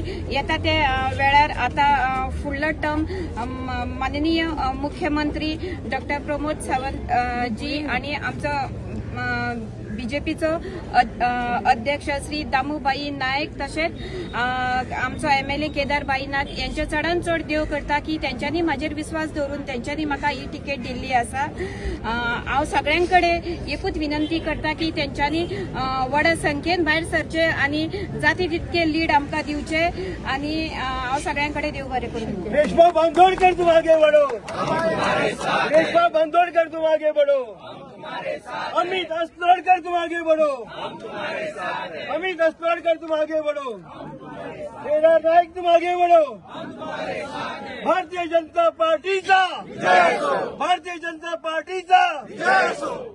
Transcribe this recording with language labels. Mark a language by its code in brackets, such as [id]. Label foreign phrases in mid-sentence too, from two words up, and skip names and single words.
[kok] येता ते वेळार आता फुडलो टर्म माननीय मुख्यमंत्री डॉक्टर प्रमोद सावंत जी आणि आमचो बीजेपीचो अध्यक्ष श्री दामूबाई नायक, तशेंच आमचो MLA केदार बाईनाथ यांचे चडांत चड देव करता की तेंच्यांनी म्हाजेर विश्वास दवरून तेंच्यांनी म्हाका ही तिकेट दिल्ली आसा. हांव सगळ्यां कडेन एकूच विनंती करता की तेंच्यांनी व्हड संख्येन भायर सरचे आणि जाती तितके लीड आमकां दिवचे आणि हांव सगळ्यां कडेन देव बरें करूं. [hi] रेशमा बांदोडकर तुम आगे बढ़ो, रेशमा बांदोडकर तुम आगे बढ़ो, अमित अस्लोडकर तुम आगे बढ़ो, अमित अस्लोडकर तुम आगे बढ़ो, तेरा नायक तुम आगे बढ़ो. [kok] भारतीय जनता पार्टीचा, भारतीय जनता पार्टीचा